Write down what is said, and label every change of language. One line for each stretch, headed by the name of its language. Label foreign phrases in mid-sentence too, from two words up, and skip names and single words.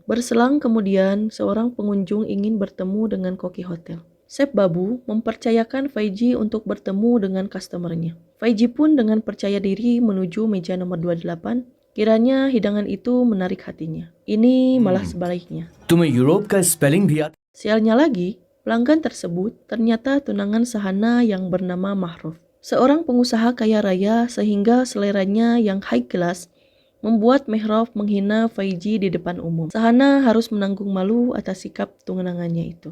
Indonesian: Berselang kemudian, seorang pengunjung ingin bertemu dengan koki hotel. Chef Babu mempercayakan Faizi untuk bertemu dengan customernya. Faizi pun dengan percaya diri menuju meja nomor 28. Kiranya hidangan itu menarik hatinya. Ini malah sebaliknya.
Hindi: तुम्हें यूरोप का स्पेलिंग भी आता?
Indonesian: Sialnya lagi, pelanggan tersebut ternyata tunangan Sahana yang bernama Mahruf. Seorang pengusaha kaya raya sehingga seleranya yang
English: high class
Indonesian: membuat Mehrov menghina Faizi di depan umum. Sahana harus menanggung malu atas sikap tunangannya itu.